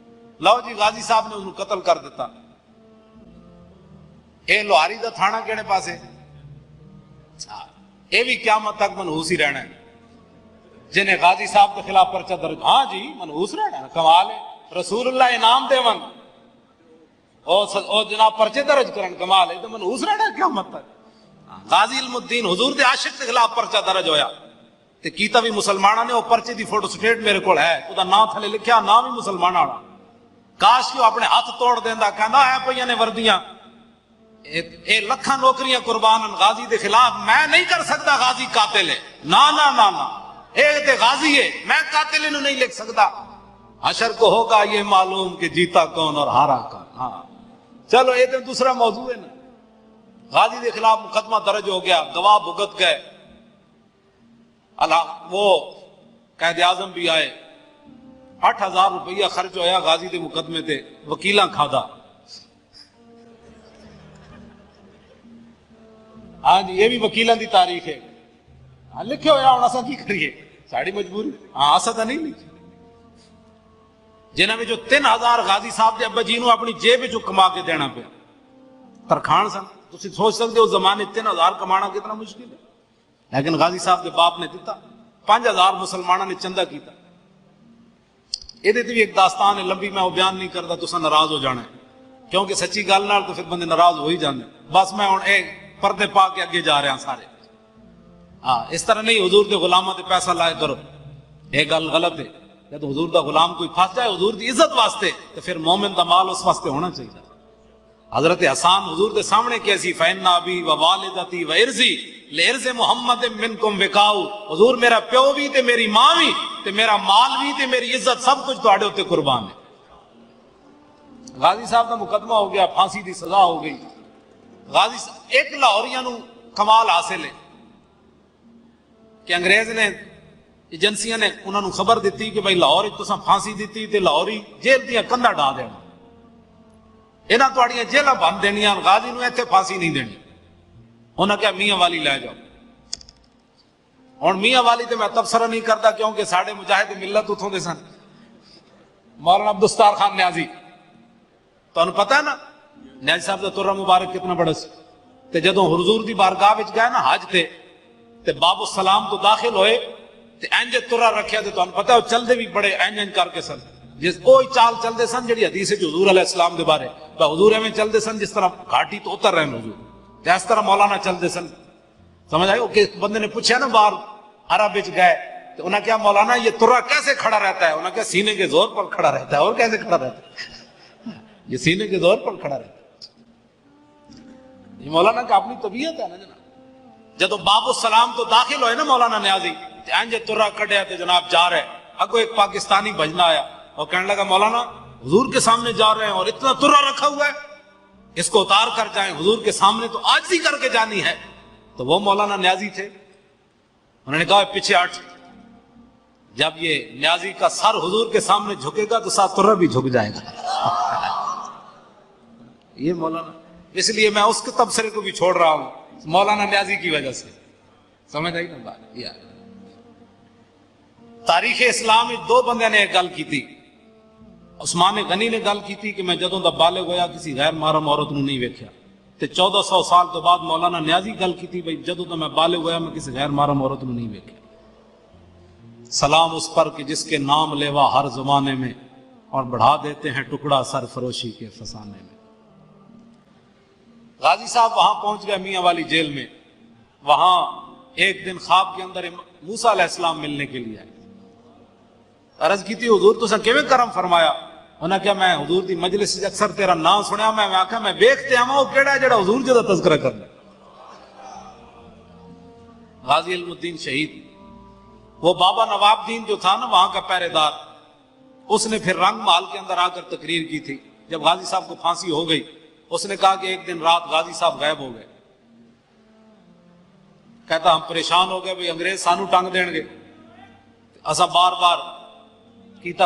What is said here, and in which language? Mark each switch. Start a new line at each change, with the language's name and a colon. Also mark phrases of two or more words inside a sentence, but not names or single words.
Punjabi: لو جی غازی صاحب نے انہوں قتل کر دیتا. اے لوہاری دا تھانہ کیڑے پاسے, اے بھی قیامت تک منحوس ہی رہنا ہے. جنہیں غازی صاحب کے خلاف پرچہ درج, ہاں جی منحوس رہنا ہے, کمال ہے. رسول اللہ انعام دے ون او جناب پرچے درج کرن, کمال ہے. تو منحوس رہنا ہے قیامت تک. غازی علم الدین حضور دے عاشق کے خلاف پرچہ درج ہویا تے کیتا بھی مسلمانہ نے. وہ پرچے دی فوٹو سٹیٹ میرے کول ہے, او دا نام تھلے لکھیا, نام ہی مسلمانہ والا. کاش کہ وہ اپنے ہاتھ توڑ دیندا, کہندا ہے پئیاں نے وردیاں, اے لکھاں نوکریاں قربان غازی دے خلاف, میں نہیں کر سکتا غازی قاتل ہے. نا نا نا نا, اے تے غازی ہے, میں قاتل انہوں نہیں لکھ سکتا.
Urdu: حشر کو ہوگا یہ معلوم کہ جیتا کون اور ہارا کون. ہاں چلو یہ تو دوسرا موضوع ہے نا. غازی کے خلاف مقدمہ درج ہو گیا, گواہ بھگت گئے, وہ قائد اعظم بھی آئے.
Punjabi: 8,000 روپیہ خرچ ہویا غازی دے مقدمے تے, وکیلاں کھادا. ہاں جی یہ بھی وکیلاں دی تاریخ ہے. ہاں لکھے ہویا, ہوں اساں کی کریے, ساڑی مجبوری. ہاں اساں تو نہیں لکھی. جنہاں میں جو 3,000 غازی صاحب دے ابا جی نو اپنی جیب وچوں کما کے دینا پیا. ترخان سن, تسی سوچ سکتے ہو زمانے 3,000 کمانا کتنا مشکل ہے, لیکن غازی صاحب کے باپ نے دیتا. 5,000 مسلمانوں نے چندہ کیتا.
Urdu: یہ بھی ایک داستان ہے لمبی, میں وہ بیان نہیں کرتا,
Punjabi: تساں ناراض ہو جانا ہے, کیونکہ سچی گل نال تو پھر بندے ناراض ہو ہی جاندے. بس میں ہن اے پردے پا کے اگے جا رہا ہوں سارے. ہاں اس طرح نہیں حضور دے غلاماں تے پیسہ لائے کرو, یہ گل غلط ہے. جب حضور دا غلام کوئی پھنس جائے حضور دی عزت واسطے, تو پھر مومن دا مال اس واسطے ہونا چاہیے. حضرت حسان حضور دے سامنے کیسی,
Arabic: فَإِنَّ أَبِي وَوَالِدَتِي وَإِرْضِي لِإِرْضِ مُحَمَّدٍ مِّنْكُمْ وِقَاؤُ.
Punjabi: حضور میرا پیو بھی تے میری ماں بھی تے میرا مال بھی تے میری عزت سب کچھ تواڈے اوتے قربان ہے. غازی صاحب دا مقدمہ ہو گیا, پھانسی دی سزا ہو گئی. غازی صاحب ایک لاہوریاں نو کمال حاصل ہے کہ انگریز نے ایجنسیاں نے انہوں نے خبر دیتی کہ بھائی لاہور تساں پھانسی دیتی تے لاہوری جیل دیاں کندا ڈا دینا, انہاں تواڈیاں جیلاں بند دینیاں, غازی نو ایتھے پھانسی نہیں دینی. انہاں کہا میاں والی لے جاؤ. ہن میاں والی تے
Urdu: میں تبصرہ نہیں کرتا
Punjabi: کیونکہ ساڈے مجاہد ملت اتھوں دے سن. مولانا عبدالستار خان نیازی, تانوں پتہ ہے نا نیازی صاحب دا ترہ مبارک کتنا بڑا سی. تے جدوں حضور دی بارگاہ وچ گئے نا حج تے باب السلام تو داخل ہوئے ਇੰਜ ਤੁਰਾ ਰੱਖਿਆ ਤੇ ਤੁਹਾਨੂੰ ਪਤਾ ਉਹ ਚੱਲਦੇ ਵੀ ਬੜੇ ਇੰਜ ਕਰਕੇ ਸਨ, ਜਿਸ ਉਹ ਚਾਲ ਚੱਲਦੇ ਸਨ ਜਿਹੜੀ ਹਦੀਸ ਵਿੱਚ ਹਜ਼ੂਰ ਅਲੈਹਿ ਸਲਾਮ ਦੇ ਬਾਰੇ ਹਜ਼ੂਰ ਐਵੇਂ ਚੱਲਦੇ ਸਨ ਜਿਸ ਤਰ੍ਹਾਂ ਘਾਟੀ ਤੋਂ ਉਤਰ ਰਹੇ ਨੇ ਹਜ਼ੂਰ, ਤੇ ਇਸ ਤਰ੍ਹਾਂ ਮੌਲਾਨਾ ਚੱਲਦੇ ਸਨ।
Urdu: ਸਮਝ ਆئے کہ بندے نے پوچھا نا باہر عرب وچ گئے تو انہوں نے کہا مولانا یہ ترا کیسے کھڑا رہتا ہے؟ انہوں نے کہا سینے کے زور پر کھڑا رہتا ہے۔ اور کیسے کھڑا رہتا ہے؟ یہ سینے کے زور پر کھڑا رہتا ہے۔ یہ مولانا کا اپنی طبیعت ہے نا جناب۔ جب باب السلام تو داخل ہوئے نا مولانا نیازی
Punjabi: انجے ترا کھڑیا تے جناب جا رہے، اگو ایک پاکستانی بھجنا آیا
Urdu: اور کہنے لگا مولانا حضور کے سامنے جا رہے ہیں اور اتنا ترا رکھا ہوا ہے، اس کو اتار کر جائیں، حضور کے سامنے تو عاجزی کر کے جانی ہے۔ تو وہ مولانا نیازی تھے، انہوں نے کہا پیچھے ہٹ، جب یہ نیازی کا سر حضور کے سامنے جھکے گا تو ساتھ ترا بھی جھک جائے گا۔ یہ مولانا، اس لیے میں اس کے تبصرے کو بھی چھوڑ رہا ہوں مولانا نیازی کی وجہ سے۔ سمجھ آئی نا بات؟ تاریخ اسلام میں دو بندے نے ایک گل کی تھی۔
Punjabi: عثمان غنی نے گل کی تھی کہ میں جدوں دا بالغ ہویا کسی غیر محرم عورت نو نہیں ویکھیا، تے 1400 سال تو بعد مولانا نیازی گل کی تھی بھئی جدوں دا میں بالغ ہویا میں کسی غیر محرم عورت نو نہیں ویکھیا۔
Urdu: سلام اس پر کہ جس کے نام لیوا ہر زمانے میں اور بڑھا دیتے ہیں ٹکڑا سرفروشی کے فسانے میں۔ غازی صاحب وہاں پہنچ گئے میاں والی جیل میں، وہاں ایک دن خواب کے اندر موسیٰ علیہ السلام ملنے کے لیے آئے۔
Punjabi: عرض کی تھی حضور تساں کیویں کرم فرمایا؟ انہاں کہا میں حضور دی مجلس وچ اکثر تیرا نام سنیا، میں آکھا میں ویکھتے آواں او کیڑا ہے جڑا حضور جدا تذکرہ کرنا۔
Urdu: غازی علم الدین شہید، وہ بابا نواب دین جو تھا نا وہاں کا پہرے دار، اس نے پھر رنگ محل کے اندر آ کر تقریر کی تھی جب غازی صاحب کو پھانسی ہو گئی۔ اس نے کہا کہ ایک دن رات غازی صاحب غائب ہو گئے، کہتا ہم پریشان ہو گئے بھئی
Punjabi: انگریز سانو ٹنگ دین گے، اسا بار بار کیتا۔